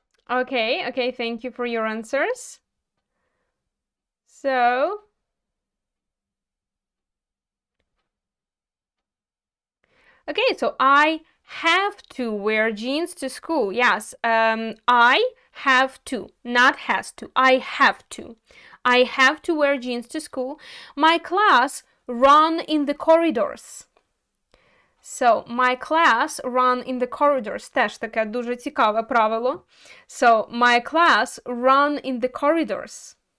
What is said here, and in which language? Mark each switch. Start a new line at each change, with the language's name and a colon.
English: Okay, thank you for your answers. So, okay, so I have to wear jeans to school. Yes, I have to, not has to. I have to. I have to wear jeans to school. My class run in the corridors. So, my class run in the corridors.
Ukrainian: Теж таке дуже цікаве правило.
English: So, my class run in the corridors.